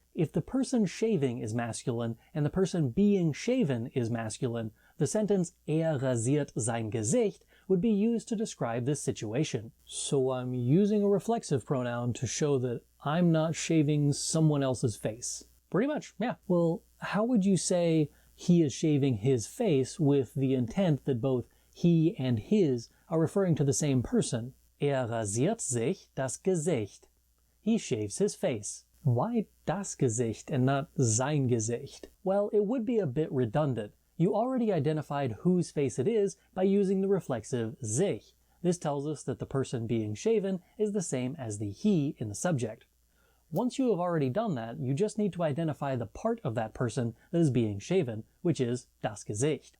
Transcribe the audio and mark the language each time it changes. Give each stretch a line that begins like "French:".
English: If the person shaving is masculine and the person being shaven is masculine, the sentence
German: er rasiert sein Gesicht
English: would be used to describe this situation. So I'm using a reflexive pronoun to show that I'm not shaving someone else's face. Pretty much, yeah. Well, how would you say he is shaving his face with the intent that both he and his are referring to the same person?
German: Er rasiert sich das Gesicht.
English: He shaves his face. Why
German: das Gesicht
English: and not
German: sein Gesicht?
English: Well, it would be a bit redundant. You already identified whose face it is by using the reflexive sich. This tells us that the person being shaven is the same as the he in the subject. Once you have already done that, you just need to identify the part of that person that is being shaven, which is das Gesicht.